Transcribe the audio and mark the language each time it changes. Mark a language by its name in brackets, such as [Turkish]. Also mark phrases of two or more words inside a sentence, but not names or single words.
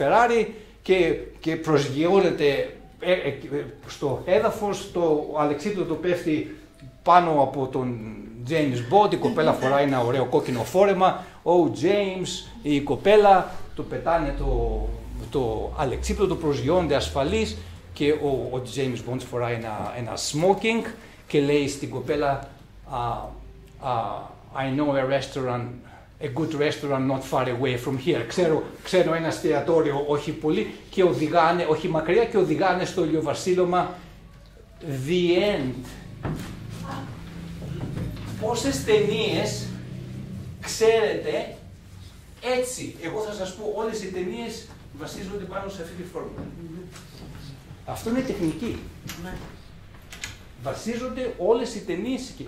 [Greek] Ferrari και προσγειώνεται στο έδαφος, το αλεξίπτωτο πέφτει πάνω από τον James Bond, η κοπέλα φοράει ένα ωραίο κόκκινο φόρεμα, ο James, η κοπέλα, το πετάνε το αλεξίπτωτο, προσγειώνονται ασφαλείς και ο James Bond φοράει ένα smoking και λέει στην κοπέλα [English] I know a good restaurant not far away from here. [Greek] Ξέρω ένα εστιατόριο όχι πολύ και οδηγάνε, όχι μακριά, και οδηγάνε στο ηλιοβασίλωμα. [English] The end. [Greek] Πόσες ταινίες ξέρετε έτσι? Εγώ θα σας πω, όλες οι ταινίες βασίζονται πάνω σε αυτή τη φόρμουλα. Αυτό είναι τεχνική. Βασίζονται όλες οι ταινίες εκεί.